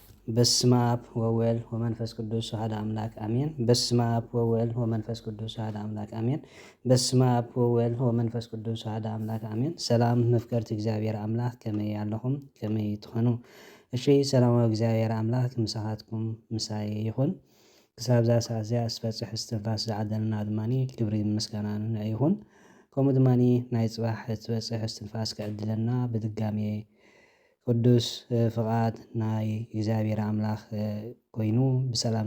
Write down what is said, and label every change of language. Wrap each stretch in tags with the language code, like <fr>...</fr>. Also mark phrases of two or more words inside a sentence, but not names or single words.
<gez>በስመ አብ ወወልድ ወመንፈስ ቅዱስ አሐዱ አምላክ አሜን። በስመ አብ ወወልድ ወመንፈስ ቅዱስ አሐዱ አምላክ አሜን። በስመ አብ ወወልድ ወመንፈስ ቅዱስ አሐዱ አምላክ አሜን።</gez> <ti>ሰላም መፍቀርቲ እግዚአብሔር አምላክ ከመይ ያለኹም ከመይ ትኾኑ። እሺ ሰላማዊ እግዚአብሔር አምላክ ምሳኻትኩም ምሳይ ይኹን። ክሳብ ዛ ሰዓት እዚኣ ዝፈፅሕ እስትንፋስ ዝዓደልና ድማኒ ክብሪ ምስጋናን ይኹን። ከምኡ ድማኒ ናይ ፅባሕ ትበፅሕ እስትንፋስ ክዕድለና ብድጋሜ ቅዱስ ፍቓድ ናይ እግዚአብሔር አምላኽ ኮይኑ ብሰላም</ti>